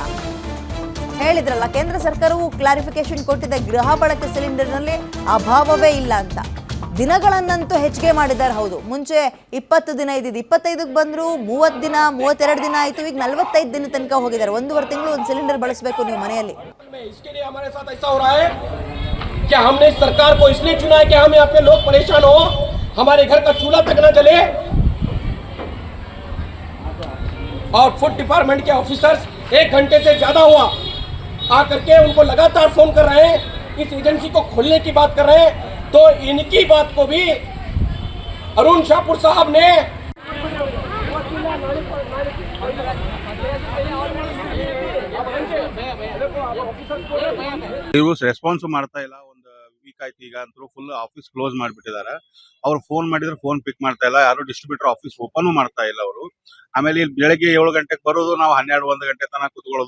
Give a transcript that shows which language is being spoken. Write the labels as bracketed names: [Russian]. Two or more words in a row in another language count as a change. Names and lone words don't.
[Kannada] ಹೇಳಿದ್ರಲ್ಲ, ಕೇಂದ್ರ ಸರ್ಕಾರವು ಕ್ಲಾರಿಫಿಕೇಶನ್ ಕೊಟ್ಟಿದೆ, ಗೃಹ ಬಳಕೆ ಸಿಲಿಂಡರ್ನಲ್ಲಿ ಅಭಾವವೇ ಇಲ್ಲ ಅಂತ. ದಿನಗಳನ್ನಂತೂ ಹೆಚ್ಚಿಗೆ ಮಾಡಿದ್ದಾರೆ. ಹೌದು, ಮುಂಚೆ 20 ದಿನ ಇದ್ದಿದ್ದು 25ಕ್ಕೆ ಬಂದ್ರು, 30 ದಿನ 32 ದಿನ ಆಯಿತು, ಈಗ 45 ದಿನ ತನಕ ಹೋಗಿದ್ದಾರೆ. 1.5 ತಿಂಗಳು ಒಂದು ಸಿಲಿಂಡರ್ ಬಳಸಬೇಕು ನೀವು ಮನೆಯಲ್ಲಿ. [Hindi] क्या हमने सरकार को इसलिए चुना है कि हम यहाँ पे लोग परेशान हो, हमारे घर का चूल्हा तक न जले? और [English] food department [Hindi] के ऑफिसर्स 1 घंटे से ज्यादा हुआ आकर के उनको लगातार फोन कर रहे हैं, इस एजेंसी को खोलने की बात कर रहे हैं. तो इनकी बात को भी अरुण शाहपुर साहब ने [Kannada] ರೆಸ್ಪಾನ್ಸ್ ಮಾಡ್ತಾ ಇಲ್ಲ. ಒಂದು ವೀಕ್ ಆಯ್ತು, ಈಗ ಅಂತೂ [English] full office close [Kannada] ಮಾಡಿಬಿಟ್ಟಿದ್ದಾರೆ. ಅವ್ರು ಫೋನ್ ಮಾಡಿದ್ರೆ [English] phone pick [Kannada] ಮಾಡ್ತಾ ಇಲ್ಲ. ಯಾರು [English] distributor office open [Kannada] ಮಾಡ್ತಾ ಇಲ್ಲ ಅವರು. ಆಮೇಲೆ ಇಲ್ಲಿ ಬೆಳಗ್ಗೆ 7 ಗಂಟೆಗೆ ಬರೋದು, ನಾವು 12-1 ಗಂಟೆ ತನಕ ಕುತ್ಕೊಳ್ಳೋದು.